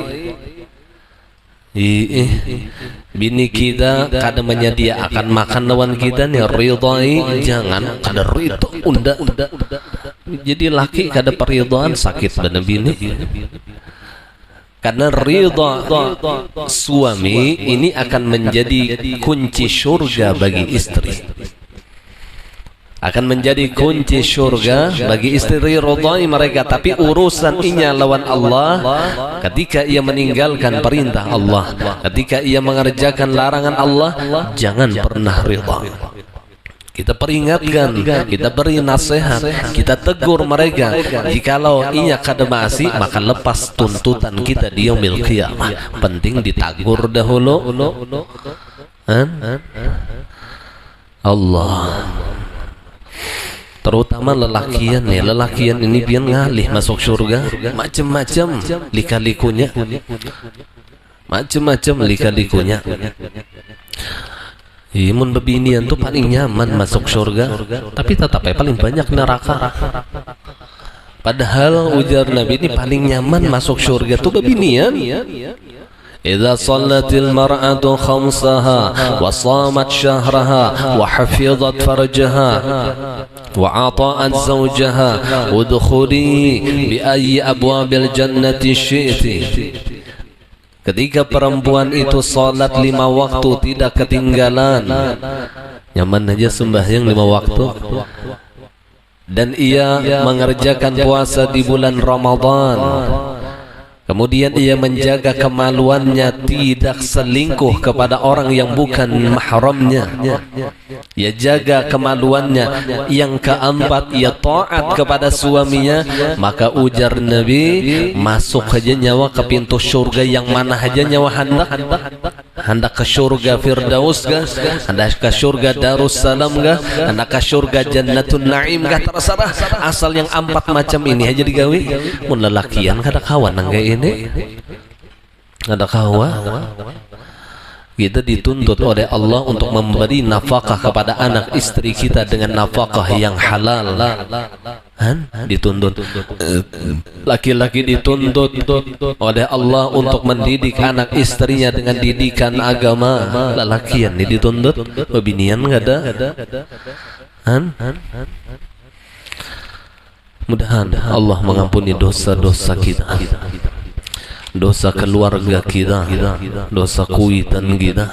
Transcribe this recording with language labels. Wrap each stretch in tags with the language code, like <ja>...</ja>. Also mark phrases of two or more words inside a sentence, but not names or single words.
<bjn>Bini kita kada menyediakan makan lawan kita nih ridhai, jangan kada ridho unda. Jadi laki kada peridhaan sakit bener bini.</bjn> <id>Karena ridha suami ini akan menjadi kunci surga bagi istri. Akan menjadi kunci surga bagi istri, ridhai mereka.</id> <bjn>Tapi urusan inya lawan Allah,</bjn> <id>ketika ia meninggalkan perintah Allah, ketika ia mengerjakan larangan Allah, jangan pernah ridha. Kita peringatkan, kita beri nasihat, kita tegur mereka.</id> <bjn>Jikalau inya kada masih, maka lepas tuntutan kita di</bjn> <ar>يوم القيامة.</ar> <bjn>Penting ditagur dahulu. Allah. Terutama lelakian nih, lelakian ini biar ngalih masuk surga, macam-macam lika-likunya, macam-macam lika-likunya. Imun bebinian tuh paling nyaman masuk surga, tapi tetap paling banyak neraka. Padahal ujar Nabi ini paling nyaman masuk surga tuh bebinian.</bjn> <ar>إذا صلت المرأة خمسها وصامت شهرها وحفظت فرجها وأطاعت زوجها ادخلي بأي أبواب الجنة شئت.</ar> <id>Ketika perempuan itu salat 5 waktu tidak ketinggalan, nyaman aja sembahyang 5 waktu, dan ia mengerjakan puasa di bulan Ramadan, kemudian ia menjaga kemaluannya, tidak selingkuh kepada orang yang bukan mahramnya. Ia jaga kemaluannya. Yang keempat, ia taat kepada suaminya.</id> <bjn>Maka ujar Nabi, masuk aja nyawa ke pintu surga yang mana aja nyawa hendak. Hendak ke surga Firdaus kah? Hendak ke surga Darussalam kah? Hendak ke surga Jannatun Naim kah? Terserah, asal yang 4 macam ini aja digawi. Mun lelakian kada kawan nangga ini, kada kawan.</bjn> <id>Kita dituntut oleh Allah untuk memberi nafkah kepada anak istri kita dengan nafkah yang halal. Dituntut. Laki-laki dituntut oleh Allah untuk mendidik anak istrinya dengan didikan agama.</id> <bjn>Lelakian ini dituntut, bebinian kada.</bjn> <id>Mudah-mudahan Allah mengampuni dosa-dosa kita, dosa keluarga kita, dosa kuitan kita.</id>